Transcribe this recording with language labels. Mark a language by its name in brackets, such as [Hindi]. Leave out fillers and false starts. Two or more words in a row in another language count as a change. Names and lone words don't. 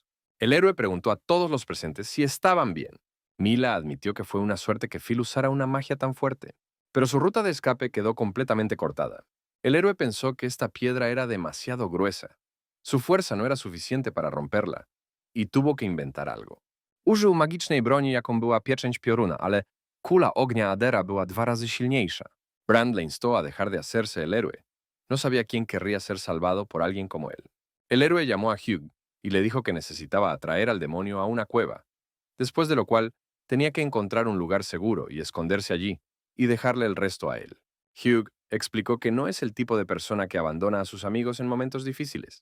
[Spanish] El héroe preguntó a todos los presentes si estaban bien. Mila admitió que fue una suerte que Phil usara una magia tan fuerte, pero su ruta de escape quedó completamente cortada. El héroe pensó que esta piedra era demasiado gruesa. Su fuerza no era suficiente para romperla, y tuvo que inventar algo. [Polish] Użył magicznej broni, jaką była pieczęć pioruna, ale kula ognia Adera była 2 razy silniejsza. [Spanish] Brand le instó a dejar de hacerse el héroe. No sabía quién querría ser salvado por alguien como él. El héroe llamó a Hugh y le dijo que necesitaba atraer al demonio a una cueva, después de lo cual tenía que encontrar un lugar seguro y esconderse allí, y dejarle el resto a él. Hugh explicó que no es el tipo de persona que abandona a sus amigos en momentos difíciles.